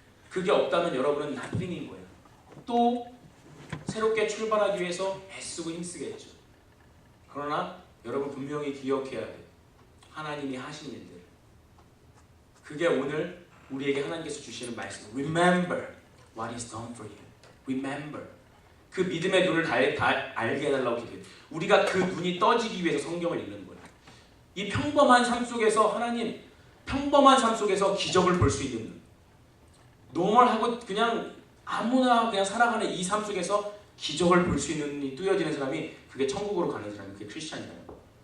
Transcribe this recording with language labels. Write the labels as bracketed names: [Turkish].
[Korean] 그게 없다면 여러분은 nothing인 거예요. 또 새롭게 출발하기 위해서 애쓰고 힘쓰겠죠. 그러나 여러분 분명히 기억해야 돼요. 하나님이 하신 일들. 그게 오늘 우리에게 하나님께서 주시는 말씀. [English] Remember what is done for you. Remember. [Korean] 그 믿음의 눈을 알게 해달라고 기도해요. 우리가 그 눈이 떠지기 위해서 성경을 읽는 거예요. 이 평범한 삶 속에서 하나님, 평범한 삶 속에서 기적을 볼 수 있는 눈. 노멀하고 그냥 아무나 그냥 살아가는 이 삶 속에서 기적을 볼 수 있는 눈이 뜨여지는 사람이 그게 천국으로 가는 사람이 그게 크리스찬이라는 거예요.